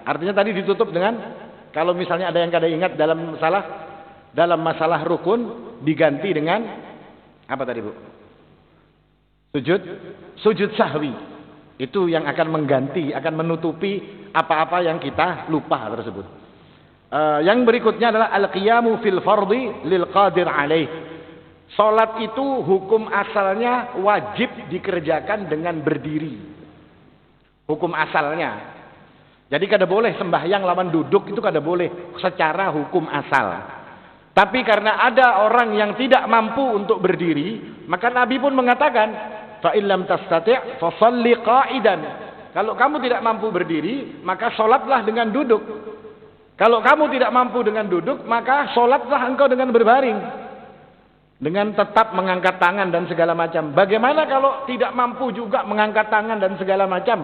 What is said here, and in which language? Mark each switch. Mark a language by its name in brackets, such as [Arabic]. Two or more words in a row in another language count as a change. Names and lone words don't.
[Banjar] Artinya tadi ditutup dengan, kalau misalnya ada yang kada ingat dalam masalah rukun, diganti dengan apa tadi bu? [Indonesian] Sujud sahwi. Itu yang akan mengganti, akan menutupi apa-apa yang kita lupa tersebut. Yang berikutnya adalah [Arabic] al-qiyamu fil fardhi lil qadir alaih. [Indonesian] Salat itu hukum asalnya wajib dikerjakan dengan berdiri. [Banjar] Hukum asalnya. Jadi kada boleh sembahyang lawan duduk, itu kada boleh secara hukum asal. [Indonesian] Tapi karena ada orang yang tidak mampu untuk berdiri, maka Nabi pun mengatakan, [Arabic] fa illam tastati' fa shalli qa'idan. [Indonesian] Kalau kamu tidak mampu berdiri, maka salatlah dengan duduk. Kalau kamu tidak mampu dengan duduk, maka salatlah engkau dengan berbaring. Dengan tetap mengangkat tangan dan segala macam. Bagaimana kalau tidak mampu juga mengangkat tangan dan segala macam?